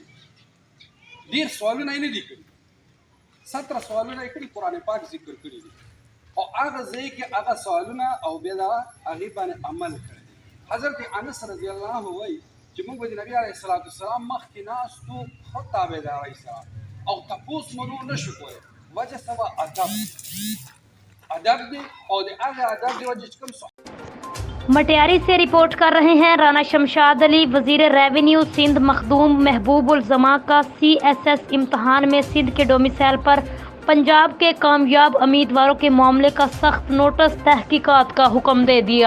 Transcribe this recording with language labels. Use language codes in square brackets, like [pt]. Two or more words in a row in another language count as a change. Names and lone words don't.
[ps] ډېر سوالونه یې نه دي کړي، 17 سوالونه یې کړي، قرآن پاک ذکر کړي دي او هغه ځای کې هغه سوالونه او بیا د هغې باندې عمل کړی. حضرت انس رضی الله عنه وایي چې موږ به د نبي علیه الصلاة والسلام مخکې ناستو ښه تابعدارۍ سره او تپوس مو نه شو کولی. وجه څه وه؟ ادب دی او د هغه ادب د وجه چې کوم [ur] مٹیاری سے رپورٹ کر رہے ہیں رانا شمشاد علی. وزیر ریونیو سندھ مخدوم محبوب الزماں کا CSS امتحان میں سندھ کے ڈومیسائل پر پنجاب کے کامیاب امیدواروں کے معاملے کا سخت نوٹس تحقیقات کا حکم دے دیا.